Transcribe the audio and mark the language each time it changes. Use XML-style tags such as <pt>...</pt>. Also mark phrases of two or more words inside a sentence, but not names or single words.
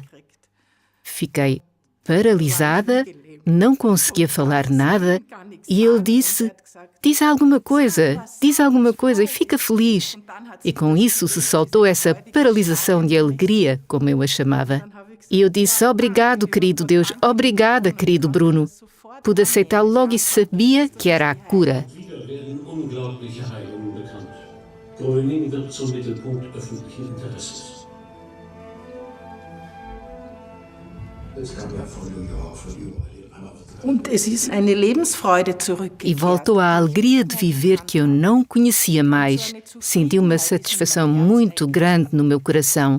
<pt>Fiquei paralisada, não conseguia falar nada e ele disse: diz alguma coisa e fica feliz." E com isso se soltou essa paralisação de alegria, como eu a chamava. E eu disse: "Obrigado, querido Deus, obrigada, querido Bruno." Pude aceitá-lo logo e sabia que era a cura.</pt> <de>Gröning wird zum Mittelpunkt öffentlichen Interesses.</de> <pt>E voltou a alegria de viver que eu não conhecia mais. Senti uma satisfação muito grande no meu coração.</pt>